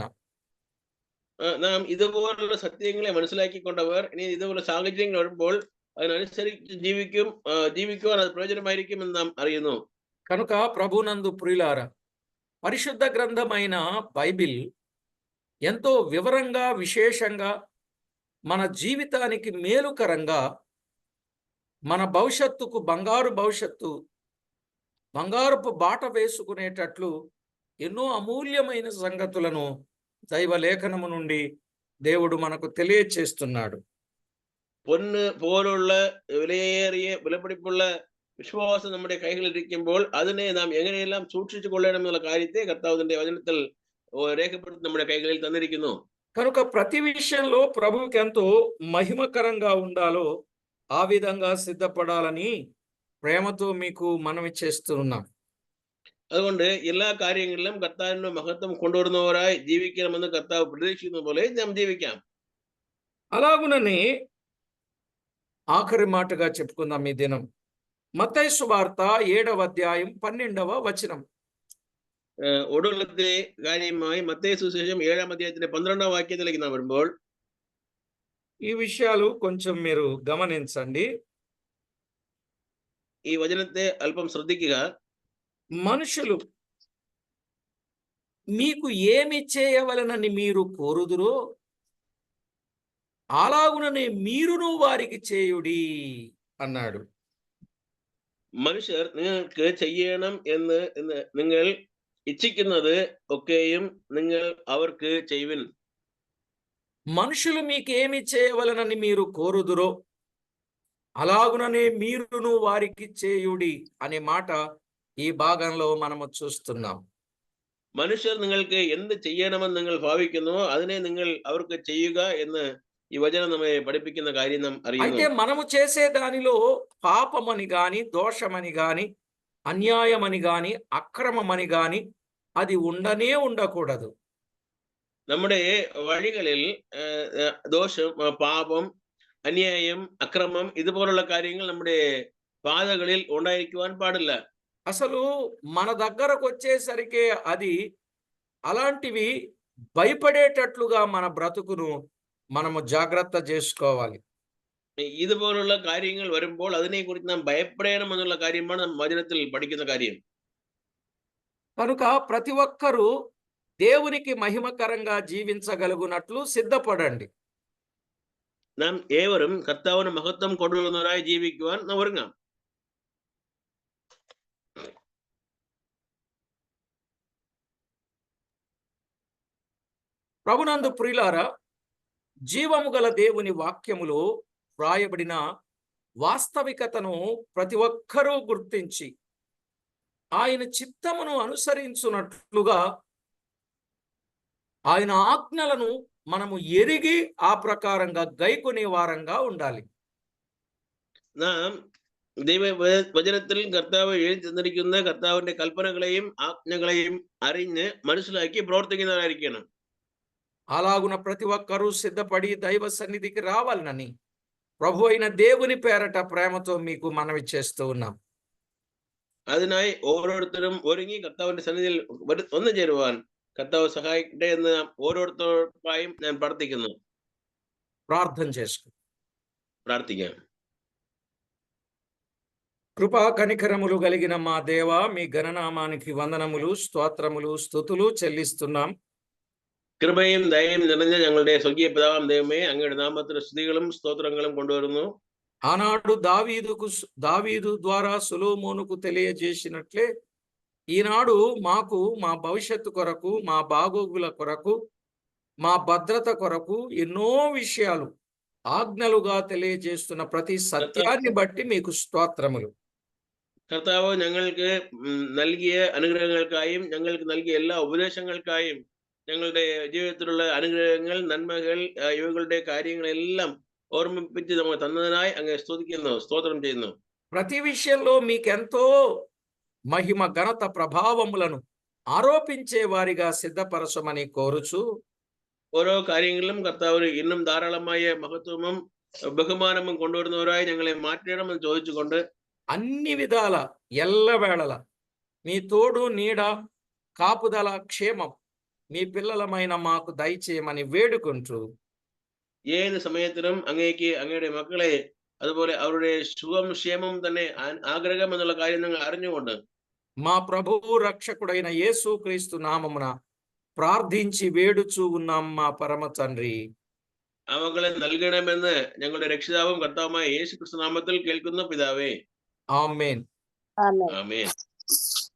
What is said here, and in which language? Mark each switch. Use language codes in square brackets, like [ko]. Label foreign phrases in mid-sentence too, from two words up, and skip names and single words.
[ml] നാം ഇതുപോലുള്ള സത്യങ്ങളെ മനസ്സിലാക്കിക്കൊണ്ടവർ ഇനി ഇതുപോലെ സാഹചര്യങ്ങൾ വരുമ്പോൾ അതിനനുസരിച്ച് ജീവിക്കുവാൻ അത് പ്രയോജനമായിരിക്കും എന്ന് നാം അറിയുന്നു. [te] కనుక ప్రభునందు ప్రియులారా, పరిశుద్ధ గ్రంథమైన బైబిల్ ఎంతో వివరంగా, విశేషంగా మన జీవితానికి మేలుకరంగా, మన భవిష్యత్తుకు బంగారపు బాట వేసుకునేటట్లు ఎన్నో అమూల్యమైన సంగతులను దైవలేఖనము నుండి దేవుడు మనకు తెలియచేస్తున్నాడు. [ml] പൊന്ന് പോലുള്ള വിലയേറിയ വിലപിടിപ്പുള്ള വിശ്വാസം നമ്മുടെ കൈകളിൽ ഇരിക്കുമ്പോൾ അതിനെ നാം എങ്ങനെയെല്ലാം സൂക്ഷിച്ചു കൊള്ളണം എന്നുള്ള കാര്യത്തെ കർത്താവിന്റെ വചനത്തിൽ രേഖപ്പെടുത്തി നമ്മുടെ കൈകളിൽ തന്നിരിക്കുന്നു. [te] కనుక ప్రతి విషయంలో ప్రభువుకి ఎంతో మహిమకరంగా ఉండాలో ఆ విధంగా సిద్ధపడాలని ప్రేమతో మీకు మనవి చేస్తున్నాం. [ml] അതുകൊണ്ട് എല്ലാ കാര്യങ്ങളിലും കർത്താവിന്റെ മഹത്വം കൊണ്ടുവരുന്നവരായി ജീവിക്കണമെന്ന് കർത്താവ് പ്രതീക്ഷിക്കുന്ന പോലെ നാം ജീവിക്കാം. [te] అలాగునని ఆఖరి మాటగా చెప్పుకుందాం ఈ దినం. మత్తయి సువార్త 7వ అధ్యాయం 12వ వచనం. [ml] ഒടുവിലത്തെ കാര്യമായി മత్తയി സുവിശേഷം 7-ാം അധ്യായത്തിന്റെ 12ാം വാക്യത്തിലേക്ക് നാം വരുമ്പോൾ [te] ఈ విషయాలు కొంచెం మీరు గమనించండి. [ml] ഈ വചനത്തെ അല്പം ശ്രദ്ധിക്കുക. [te] మనుషులు మీకు ఏమి చేయవలనని మీరు కోరుదురో అలాగుననే మీరును వారికి చేయుడి అన్నాడు. [ml] മനുഷ്യർ നിങ്ങൾക്ക് ചെയ്യണം എന്ന് നിങ്ങൾ ഇച്ഛിക്കുന്നത് ഒക്കെയും നിങ്ങൾ അവർക്ക് ചെയ്യുവിൻ. [te] మనుషులు మీకు ఏమి చేయవలనని మీరు కోరుదురో అలాగుననే మీరును వారికి చేయుడి అనే మాట ఈ భాగంలో మనము చూస్తున్నాం. [ml] മനുഷ്യർ നിങ്ങൾക്ക് എന്ത് ചെയ്യണമെന്ന് നിങ്ങൾ ഭാവിക്കുന്നുവോ അതിനെ നിങ്ങൾ അവർക്ക് ചെയ്യുക എന്ന് ഈ വചനം നമ്മെ പഠിപ്പിക്കുന്ന കാര്യം നാം అయితే അറിയുന്നു. [te] మనము చేసే దానిలో పాపమని గాని, దోషమని గాని, అన్యాయమని గాని, అక్రమమని గాని అది ఉండకూడదు. [ml] നമ്മുടെ വഴികളിൽ ദോഷം, പാപം, അന്യായം, അക്രമം ഇതുപോലുള്ള കാര്യങ്ങൾ നമ്മുടെ പാതകളിൽ ഉണ്ടായിരിക്കുവാൻ പാടില്ല. [te] అసలు మన దగ్గరకు వచ్చేసరికి అది అలాంటివి భయపడేటట్లుగా మన బ్రతుకును మనము జాగ్రత్త చేసుకోవాలి. [ml] ഇതുപോലുള്ള കാര്യങ്ങൾ വരുമ്പോൾ അതിനെക്കുറിച്ച് നാം ഭയപ്പെടണം എന്നുള്ള കാര്യമാണ് നാം വചനത്തിൽ പഠിക്കുന്ന കാര്യം. [te] కనుక ప్రతి ఒక్కరూ దేవునికి మహిమకరంగా జీవించగలుగునట్లు సిద్ధపడండి. [ml] നാം ഏവരും കർത്താവിന് മഹത്വം കൊണ്ടുവരുന്നവരായി ജീവിക്കുവാൻ നാം ഒരുങ്ങാം. [te] ప్రభునందు ప్రియులారా, జీవము గల దేవుని వాక్యములో వ్రాయబడిన వాస్తవికతను ప్రతి ఒక్కరూ గుర్తించి ఆయన చిత్తమును అనుసరించున్నట్లుగా ఆయన ఆజ్ఞలను మనము ఎరిగి ఆ ప్రకారంగా గైకొనే వారంగా ఉండాలి. [ml] നാം ദൈവവചനത്തിൽ കർത്താവ് എഴുതി തന്നിരിക്കുന്ന കർത്താവിന്റെ കൽപ്പനകളെയും ആജ്ഞകളെയും അറിഞ്ഞ് മനസ്സിലാക്കി പ്രവർത്തിക്കുന്നവരായിരിക്കണം. [te] అలాగున ప్రతి ఒక్కరూ సిద్ధపడి దైవ సన్నిధికి రావాలనని ప్రభు అయిన దేవుని పేరట ప్రేమతో మీకు మనవి చేస్తూ ఉన్నాం. [ml] അതിനായി ഓരോരുത്തരും ഒരുങ്ങി കർത്താവിന്റെ സന്നിധിയിൽ ഒന്നു ചേരുവാൻ കർത്താവ് സഹായിക്കട്ടെ എന്ന് ഓരോരുത്തർക്കായും ഞാൻ പ്രാർത്ഥിക്കുന്നു. [te] ప్రార్థన చేసుకు. [ml] പ്രാർത്ഥിക്കാം. [te] కృపా కనికరములు కలిగిన మా దేవ, మీ ఘననామానికి వందనములు, స్తోత్రములు, స్తుతులు చెల్లిస్తున్నాం. [ml] കൃപയും ദയയും നിറഞ്ഞ ഞങ്ങളുടെ സ്വർഗീയ പിതാവാം ദൈവമേ, അങ്ങയുടെ നാമത്തിന് സ്തുതികളും സ്തോത്രങ്ങളും കൊണ്ടുവരുന്നു. [te] ఆనాడు దావీదు ద్వారా సొలొమోనుకు తెలియజేసినట్లే ఈనాడు మాకు మా భవిష్యత్తు కొరకు, మా బాగోగుల కొరకు, మా భద్రత కొరకు ఎన్నో విషయాలు ఆజ్ఞలుగా తెలియజేస్తున్న ప్రతి సత్యాన్ని బట్టి మీకు స్తోత్రములు. [ml] കർത്താവ് ഞങ്ങൾക്ക് നൽകിയ അനുഗ്രഹങ്ങൾക്കായും ഞങ്ങൾക്ക് നൽകിയ എല്ലാ ഉപദേശങ്ങൾക്കായും ഞങ്ങളുടെ ജീവിതത്തിലുള്ള അനുഗ്രഹങ്ങൾ, നന്മകൾ, ഇവകളുടെ കാര്യങ്ങളെല്ലാം ഓർമ്മിപ്പിച്ച് നമ്മൾ തന്നതിനായി അങ്ങ് സ്തുതിക്കുന്നു, സ്തോത്രം ചെയ്യുന്നു. [te] ప్రతి విషయంలో మీకెంతో మహిమ, ఘనత, ప్రభావములను ఆరోపించే వారిగా సిద్ధపరచమని కోరుచు, [ml] ഓരോ കാര്യങ്ങളിലും കർത്താവ് ഇന്നും ധാരാളമായ മഹത്വവും ബഹുമാനവും കൊണ്ടുവരുന്നവരായി ഞങ്ങളെ മാറ്റണമെന്ന് ചോദിച്ചുകൊണ്ട് [te] అన్ని విధాల ఎల్లవేళల మీ తోడు, నీడ, కాపుదల, క్షేమం మీ పిల్లలమైన మాకు దయచేయమని వేడుకుంటూ, [ml] ഏത് സമയത്തിനും അങ്ങേക്ക് അങ്ങയുടെ മക്കളെ അതുപോലെ അവരുടെ സുഖം ക്ഷേമം തന്നെ ആഗ്രഹം എന്നുള്ള കാര്യം നിങ്ങൾ അറിഞ്ഞുകൊണ്ട് [te] మా ప్రభువు రక్షకుడైన యేసుక్రీస్తు నామమున ప్రార్థించి వేడుచూ ఉన్నాం మా పరమ తండ్రి. [ml] ആ മക്കളെ നൽകണമെന്ന് ഞങ്ങളുടെ രക്ഷിതാവും കർത്താവുമായ യേശു ക്രിസ്തു നാമത്തിൽ കേൾക്കുന്ന പിതാവേ. [te] ఆమేన్. [ml] ആമേൻ.